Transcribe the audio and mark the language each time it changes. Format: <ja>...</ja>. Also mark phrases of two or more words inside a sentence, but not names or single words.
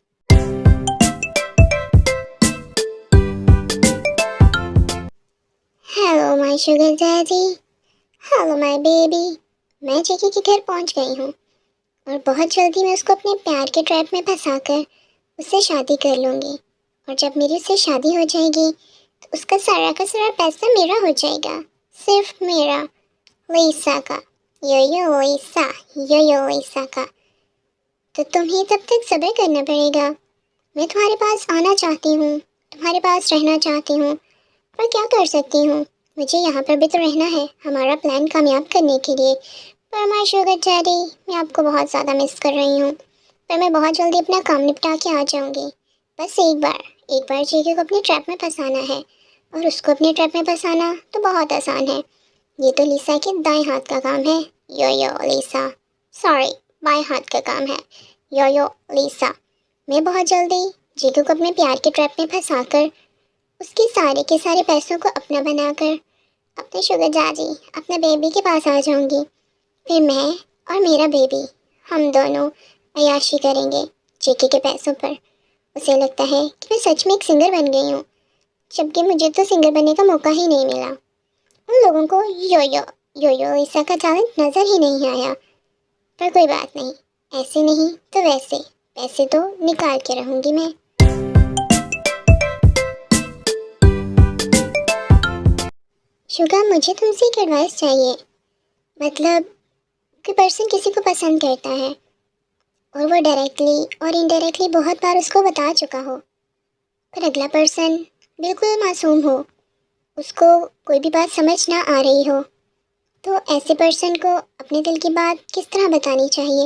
<en>hello my sugar daddy, hello my baby.</en> <hi>मैं जेके के घर पहुंच गई हूँ और बहुत जल्दी मैं उसको अपने प्यार के ट्रैप में फंसाकर उससे शादी कर लूँगी। और जब मेरी उससे शादी हो जाएगी तो उसका सारा का सारा पैसा मेरा हो जाएगा, सिर्फ मेरा, लिसा का। यो यो लिसा, यो यो लिसा का। तो तुम्हें तब तक सब्र करना पड़ेगा। मैं तुम्हारे पास आना चाहती हूँ, तुम्हारे पास रहना चाहती हूँ, पर क्या कर सकती हूँ? मुझे यहाँ पर भी तो रहना है हमारा प्लान कामयाब करने के लिए। पर</hi> <en>my sugar daddy,</en> <hi>मैं आपको बहुत ज़्यादा मिस कर रही हूँ, पर मैं बहुत जल्दी अपना काम निपटा के आ जाऊँगी। बस एक बार जेके को अपने ट्रैप में फंसाना है, और उसको अपने ट्रैप में फंसाना तो बहुत आसान है। ये तो लिसा के दाएं हाथ का काम है। यो यो लिसा, सॉरी, बाएं हाथ का काम है। यो यो लिसा। मैं बहुत जल्दी जेके को अपने प्यार के ट्रैप में फंसाकर उसके सारे के सारे पैसों को अपना बनाकर अपने</hi> <en>sugar daddy,</en> <hi>अपने बेबी के पास आ जाऊंगी। फिर मैं और मेरा बेबी, हम दोनों अय्याशी करेंगे जेके के पैसों पर। उसे लगता है कि मैं सच में एक सिंगर बन गई हूँ, जबकि मुझे तो सिंगर बनने का मौका ही नहीं मिला। उन लोगों को यो यो लिसा का टैलेंट नज़र ही नहीं आया। पर कोई बात नहीं, ऐसे नहीं तो वैसे पैसे तो निकाल के रहूंगी मैं। शुगा, मुझे तुमसे एक एडवाइस चाहिए। मतलब कोई पर्सन किसी को पसंद करता है और वो डायरेक्टली और इनडायरेक्टली बहुत बार उसको बता चुका हो, पर अगला पर्सन बिल्कुल मासूम हो, उसको कोई भी बात समझ ना आ रही हो, तो ऐसे पर्सन को अपने दिल की बात किस तरह बतानी चाहिए?</hi>